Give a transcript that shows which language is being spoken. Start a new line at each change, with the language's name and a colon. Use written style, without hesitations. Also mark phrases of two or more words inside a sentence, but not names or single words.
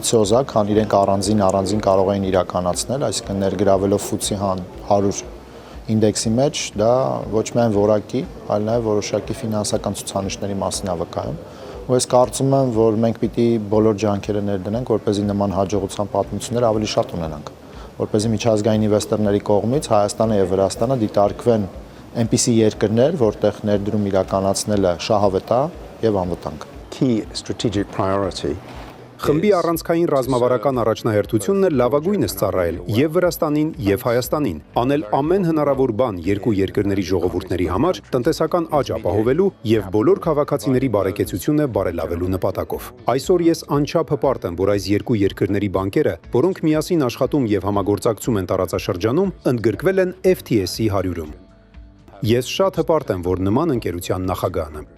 Armenian: է, քան իրենք առանձին կարող են իրականացնել, այսինքն ներգրավելով FTSE 100 ինդեքսի մեջ, դա ոչ միայն որակի, այլ նաև որոշակի ֆինանսական ցուցանիշների մասին է վկայում։ Ու ես կարծում եմ, որ մենք պիտի բոլոր ջանքերը ներդնենք, որպեսզի նման հաջողության պատմություններ ավելի շատ ունենանք, որպեսզի միջազգային ինվեստորների կողմից Հայաստանը եւ Վրաստանը դիտարկվեն այնպիսի երկրներ, որտեղ ներդրում իրականացնելը շահավետ է եւ անվտանգ։
English: Key strategic priority
Armenian: Խմբի առանցքային ռազմավարական առաջնահերթությունն է լավագույնս ծառայել եւ Վրաստանին եւ Հայաստանին, անել ամեն հնարավոր բան երկու երկրների ժողովուրդների համար տնտեսական աճ ապահովելու եւ բոլոր քաղաքացիների բարեկեցությունը բարելավելու նպատակով։ Այսօր ես անչափ հպարտ եմ, որ այս երկու երկրների բանկերը, որոնք միասին աշխատում եւ համագործակցում են տարածաշրջանում, ընդգրկվել են FTSE 100-ում։ Ես շատ հպարտ եմ, որ նման ընկերության նախագահն եմ։